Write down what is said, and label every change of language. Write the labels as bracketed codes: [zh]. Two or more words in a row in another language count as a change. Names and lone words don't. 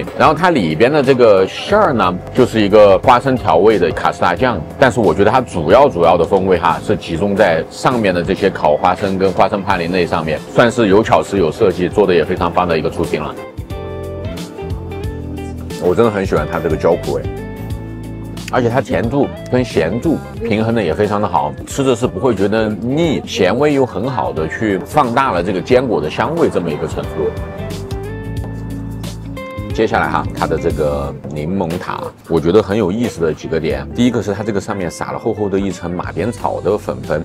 [zh] 然後它裡邊的這個餡兒呢，就是一個花生調味的卡士達醬，但是我覺得它主要的風味哈是集中在上面的這些烤花生跟花生帕林內上面，算是有巧思有設計，做的也非常棒的一個出品了。我真的很喜歡它這個焦苦味。而且它甜度跟鹹度平衡的也非常的好，吃的是不會覺得膩，鹹味又很好的去放大了這個堅果的香味這麼一個程度。接下來哈，它的這個檸檬塔，我覺得很有意思的幾個點。第一個是它這個上面撒了厚厚的一層馬鞭草的粉粉。